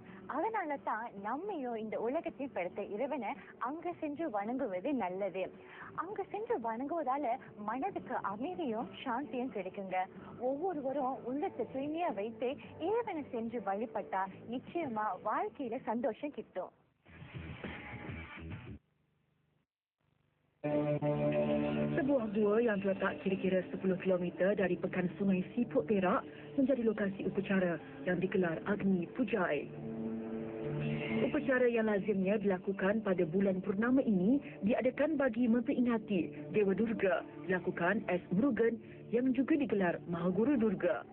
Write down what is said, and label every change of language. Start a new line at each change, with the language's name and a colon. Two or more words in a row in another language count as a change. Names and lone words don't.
Tamil: அதனால தான் நம்மையும் இந்த உலகத்தில் படைத்த இறைவனை அங்க சென்று வணங்குவது நல்லது. அங்க சென்று வணங்குவதால மனதுக்கு அமைதியும் சாந்தியும் கிடைக்குங்க. ஒவ்வொருவரும் உள்ளத்தை தூய்மையா வைத்து இறைவனை சென்று வழிபட்டா நிச்சயமா வாழ்க்கையில சந்தோஷம் கிட்டும்.
Malay: Sebuah gua yang terletak kira-kira 10 kilometer dari pekan Sungai Siput Perak menjadi lokasi upacara yang digelar Agni Pujai. Upacara yang lazimnya dilakukan pada bulan purnama ini diadakan bagi memperingati Dewa Durga, dilakukan es Murugan yang juga digelar Mahaguru Durga.